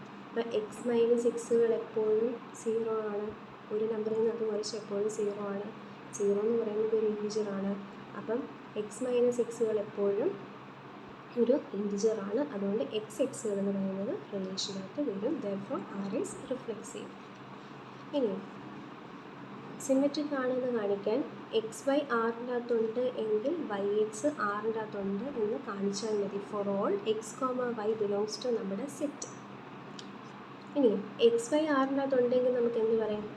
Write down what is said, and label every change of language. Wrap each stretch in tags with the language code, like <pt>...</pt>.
<ml>അപ്പോൾ x - xകൾ എപ്പോഴും 0 ആണ്. ഒരു നമ്പറിൽ നിന്ന് അത് കുറച്ച് എപ്പോഴും 0 ആണ്. 0 എന്ന് പറയുന്നത് ഒരു ഇൻറ്റിജർ ആണ്. അപ്പം x - xകൾ എപ്പോഴും ഒരു ഇൻറ്റിജർ ആണ്. അതുകൊണ്ട് xകൾ എന്ന് പറയുന്നത് റിലേഷനകത്ത് വരും.</ml> <en>therefore r is reflexive.</en> <ml>ഇനി സിമെട്രിക് ആണെന്ന് കാണിക്കാൻ xy ആറിൻ്റെ അകത്തുണ്ട് എങ്കിൽ yx ആറിൻ്റെ അകത്തുണ്ട് എന്ന് കാണിച്ചാൽ മതി. For all x, y belongs to നമ്മുടെ സെറ്റ്. ഇനി xy ആറിൻ്റെ അകത്തുണ്ടെങ്കിൽ നമുക്ക് എന്ത് പറയാം?</ml>